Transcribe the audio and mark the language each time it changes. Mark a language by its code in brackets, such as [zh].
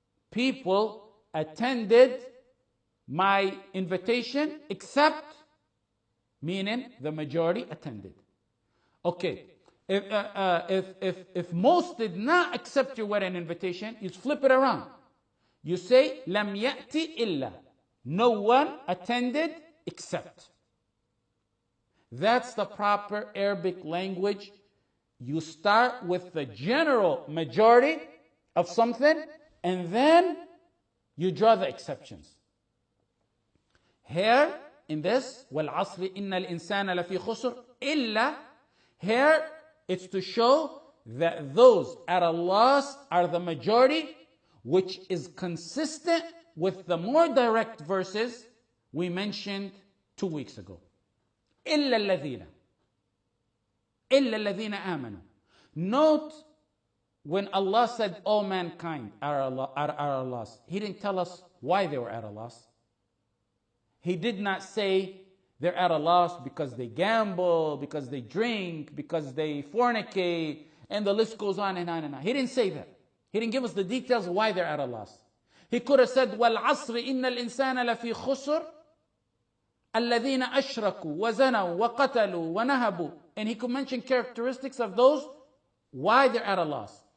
[en] People attended my invitation except, meaning the majority attended. Okay, if most did not accept your wedding invitation, you flip it around. You say [ar] لم يأتي إلا. [en] No one attended except. That's the proper Arabic language. You start with the general majority of something, and then you draw the exceptions. Here, in this, [ar] وَالْعَصْرِ إِنَّ الْإِنسَانَ لَفِي خُسْرٍ إِلَّا, [en] here, it's to show that those at a loss are the majority, which is consistent with the more direct verses we mentioned 2 weeks ago. [ar] إِلَّا الَّذِينَ آمَنُوا. [en] Note, when Allah said all mankind are at a loss, He didn't tell us why they were at a loss. He did not say they're at a loss because they gamble, because they drink, because they fornicate, and the list goes on and on and on. He didn't say that. He didn't give us the details of why they're at a loss. He could have said, [ar] وَالْعَصْرِ إِنَّ الْإِنسَانَ لَفِي خُسْرٍ الَّذِينَ أَشْرَكُوا وَزَنَوا وَقَتَلُوا وَنَهَبُوا. [en] And he could mention characteristics of those, why they're at a loss.